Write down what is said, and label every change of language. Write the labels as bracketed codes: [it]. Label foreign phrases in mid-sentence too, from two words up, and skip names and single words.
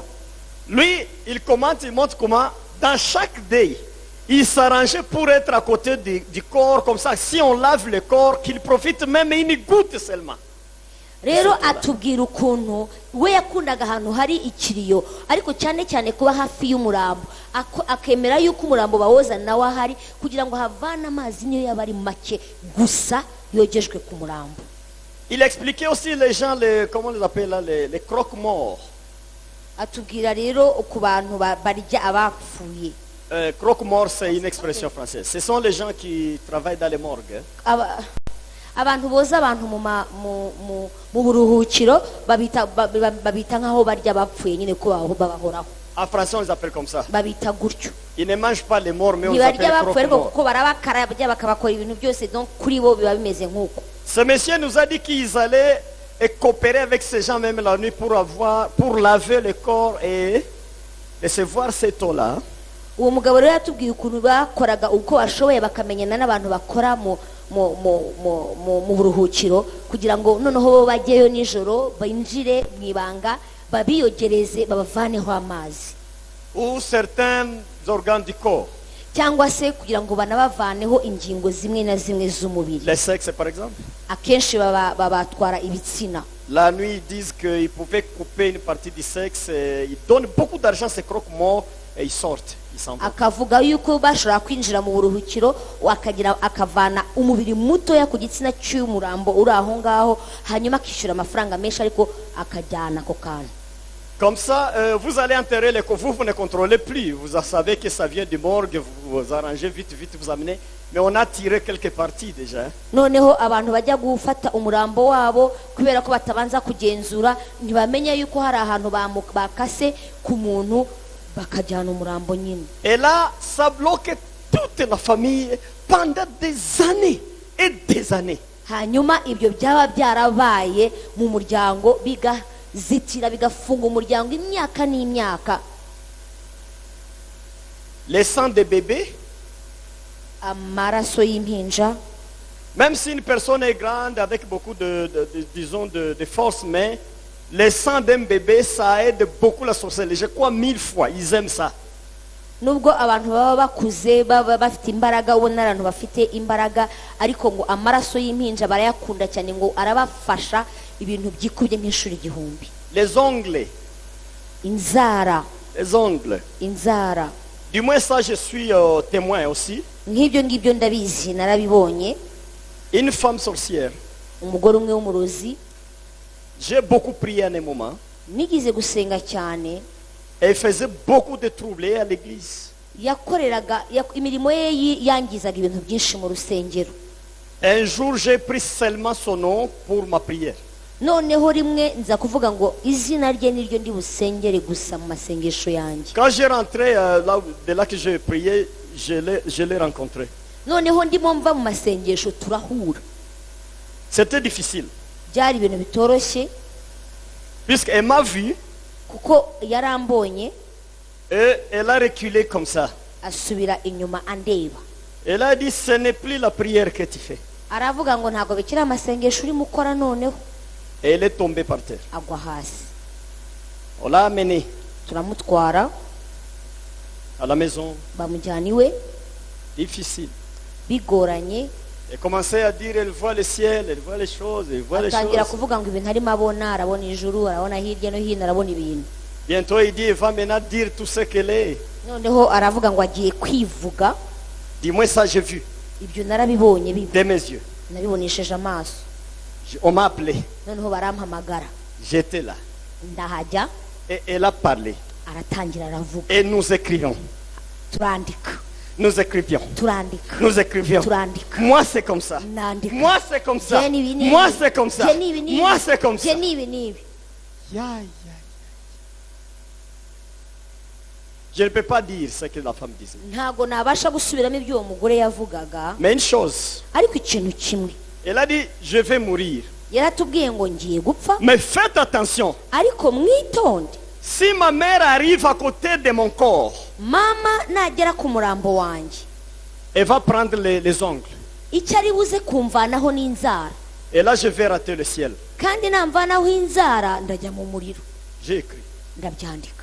[fr] Lui, il commente, il montre comment dans chaque deuil, il s'arrangeait pour être à côté du corps, comme ça, si on lave le corps, qu'il profite même une goutte seulement. [rw] Rero atubwira ukuntu we yakundaga ahantu hari ikiriyo, ariko cyane cyane kuba hafi y'umurambo, akemera yuko umurambo bawoza nawe ahari kugira ngo havana amazi niyo yaba ari make gusa yogejwe ku murambo. [fr] Il expliquait aussi les gens, comment on les appelle là, les croque-morts. [rw] Atubwira rero ku bantu barya abapfuye. [fr] Croque-mort, c'est une expression française. Ce sont les gens qui travaillent dans les morgues. [rw] Abantu boza abantu mu buruhukiro babita nkaho barya bapfuye nyine ko babahoraho. [fr] En français, on les appelle comme ça. [rw] Babita gutyo. [fr] Ils ne mangent pas les morts, mais on les appelle croque-morts. [rw] Kuko barabakarabya bakabakora ibintu byose, donc kuri bo biba bimeze nkuko. [fr] Ce monsieur nous a dit qu'ils allaient coopérer avec ces gens même la nuit pour laver le corps et recevoir cette eau-là. [rw] Uwo mugabo rero yatubwiye ukuntu bakoraga uko bashoboye bakamenyana n'abantu bakora mu buruhukiro kugira ngo noneho bo bajyeyo nijoro binjire mu ibanga babiyogereze babavaneho amazi. [fr] Ou certains organes du corps. [rw] Cyangwa se kugira ngo banabavaneho ingingo zimwe na zimwe z'umubiri. [fr] Les sexes par exemple. [rw] Akenshi babatwara ibitsina. [fr] La nuit ils disent qu'ils pouvaient couper une partie du sexe, ils donnent beaucoup d'argent ces croque-morts et ils sortent. [rw] Akavuga yuko bashobora kwinjira mu buruhukiro akavana umubiri mutoya ku gitsina cy'umurambo uri aho ngaho, hanyuma akishyura amafaranga menshi ariko akajyana ako kantu. [fr] Comme ça, vous allez enterrer les corps, vous ne contrôlez plus. Vous savez que ça vient du morgue, vous arrangez vite, vous amenez. Mais on a tiré quelques parties déjà. [rw] Noneho abantu bajya gufata umurambo wabo kubera ko batabanza kugenzura, ntibamenya yuko hari ahantu bakase ku muntu bakajyana umurambo nyine. [fr] Et là, ça bloque toute la famille pendant des années et des années. [rw] Hanyuma ibyo byaba byarabaye mu muryango bigazitira bigafunga umuryango imyaka n'imyaka. [fr] Les sangs de bébés, [rw] amaraso y'impinja, [fr] même si une personne est grande avec beaucoup de force, mais les sangs d'un bébé, ça aide beaucoup la sorcellerie. Je crois 1000 fois, ils aiment ça. [rw] Nubwo abantu baba bakuze baba bafite imbaraga, ubona abantu bafite imbaraga, ariko ngo amaraso y'impinja barayakunda cyane, ngo arabafasha ibintu byikubye nk'ishuri igihumbi. [fr] Les ongles. [rw] Inzara. [fr] Les ongles. [rw] Inzara. [fr] Du moins ça, je suis témoin aussi. [rw] Nk'ibyo ngibyo ndabizi, narabibonye. [fr] Une femme sorcière. [rw] Umugore umwe w'umurozi. [fr] J'ai beaucoup prié à un moment. [rw] Nigize gusenga cyane. [fr] Elle faisait beaucoup de troubles à l'église. [rw] Yakoreraga imirimo ye yangizaga ibintu byinshi mu rusengero. [fr] Un jour, j'ai pris seulement son nom pour ma prière. [rw] Noneho rimwe nza kuvuga ngo izina rye niryo ndi busengere gusa mu masengesho yanjye. [fr] Quand j'ai rentré de là que j'ai prié, je l'ai rencontré. [rw] Noneho ndimo mva mu masengesho turahura. [fr] C'était difficile. [rw] Byari ibintu bitoroshye. [fr] Puisqu'elle m'a vu. [rw] Kuko yarambonye. [fr] Et elle a reculé comme ça. [rw] Asubira inyuma andeba. [fr] Elle a dit, ce n'est plus la prière que tu fais. [rw] Aravuga ngo ntago bikira amasengesho uri mukora noneho. [fr] Et elle est tombée par terre. [rw] Agwa hasi. [fr] On l'a amenée. [rw] Turamutwara [fr] à la maison. [rw] Bamujyana iwe. [fr] Difficile. [rw] Bigoranye. [fr] Elle commençait à dire, elle voit le ciel, elle voit les choses, elle voit les choses. [rw] Atangira kuvuga ngo ibintu arimo abona, arabona ijuru, arabona hirya no hino, arabona ibintu. [fr] Bientôt il dit, elle va maintenant dire tout ce qu'elle est. [rw] Noneho aravuga ngo agiye kwivuga. [fr] Dis-moi ça, j'ai vu. [rw] Ibyo narabibonye bibi. [fr] De mes yeux. [rw] Nabibonesheje amaso. [fr] On m'a appelé. [rw] Noneho barampamagara. [fr] J'étais là. [rw] Ndahajya. [fr] Et elle a parlé. [rw] Aratangira aravuga. [fr] Et nous écrivons. [rw] Turandika. [fr] Nous écrivions. [rw] turandika [fr] Nous écrivions. [rw] turandika [fr] Moi c'est comme ça. [rw] nandika [fr] Moi c'est comme ça. [rw] Je ni ibi n'ibi. [fr] Moi c'est comme ça. [rw] Je ni ibi n'ibi. [fr] Moi c'est comme ça. Je [rw] ni ibi n'ibi. [fr] Je ne peux pas dire ce que la femme disait. [rw] ntago nabasha gusubiramo ibyo uwo mugore yavugaga, [fr] Mais une chose, [rw] ariko ikintu kimwe [fr] elle a dit, je vais mourir. [rw] yaratubwiye ngo ngiye gupfa, [fr] Mais faites attention. [rw] ariko mwitonde, [fr] Si ma mère arrive à côté de mon corps, [rw] mama nagera ku murambo wanjye [fr] elle va prendre les ongles. [rw] icyo ari buze kumvanaho n'inzara, [fr] Et là, je vais rater le ciel. [rw] kandi namvanaho inzara ndajya mu muriro. [fr] J'ai écrit. [rw] Ndabyandika,